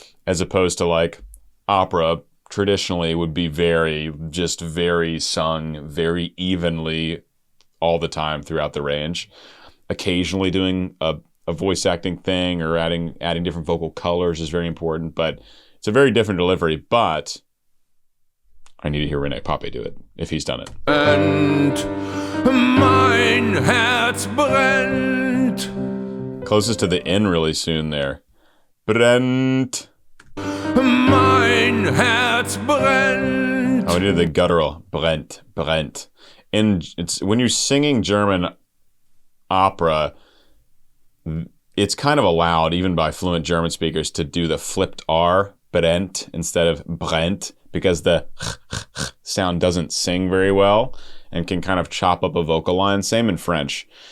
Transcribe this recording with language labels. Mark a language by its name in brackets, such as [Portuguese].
[English] As opposed to like opera traditionally would be very sung very evenly all the time throughout the range. Occasionally doing a voice acting thing or adding different vocal colors is very important, but it's a very different delivery. But I need to hear René Pape do it, if he's done it. [German] Brennt, mein Herz brennt. [English] Closest to the N really soon there. [German] Brennt. Mein Herz brennt. [English] Oh, we did the guttural. Brennt, brennt. And it's when you're singing German opera, it's kind of allowed, even by fluent German speakers, to do the flipped R, brennt, instead of brennt, because the sound doesn't sing very well and can kind of chop up a vocal line. Same in French.